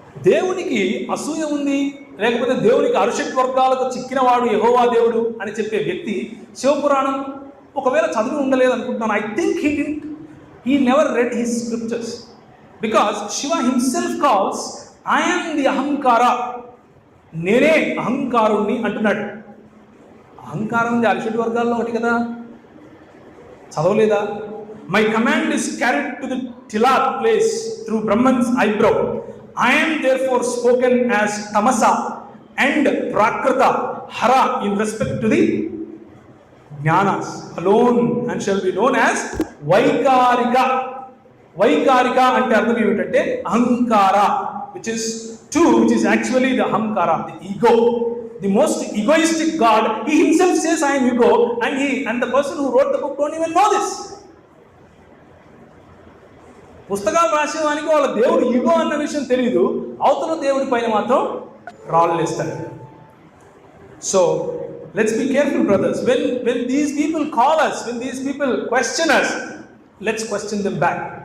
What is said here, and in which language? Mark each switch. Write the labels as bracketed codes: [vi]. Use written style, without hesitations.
[te] దేవునికి అసూయ ఉంది, లేకపోతే దేవునికి అరుషట్ వర్గాలకు చిక్కినవాడు యెహోవా దేవుడు అని చెప్పే వ్యక్తి శివపురాణం ఒకవేళ చదివి ఉండలేదు అనుకుంటున్నాను. [en] I think He never read his scriptures. Because Shiva himself calls, I am the Ahamkara. [te] నేనే అహంకారుణ్ణి అంటున్నాడు. అహంకారం ఉంది అరిషడ్ వర్గాల్లో ఒకటి కదా, చదవలేదా? [en] My command is carried to the tiller place through Brahman's eyebrow. I am therefore spoken as Tamasa and Prakrita Hara in respect to the Jnanas alone, and shall be known as Vaikarika. Vaikarika [te] అంటే అర్థం ఏమిటంటే అహంకార, [en] which is actually the ahamkara, the ego, the most egoistic God. He himself says I am ego, and the person who wrote the book don't even know this. [te] పుస్తకాలు రాసేవానికి వాళ్ళ దేవుడు ego అన్న విషయం తెలియదు, అవతల దేవుడి పైన మాత్రం రాళ్ళు వేస్తాడు. [en] So let's be careful brothers, when these people call us, when these people question us, let's question them back.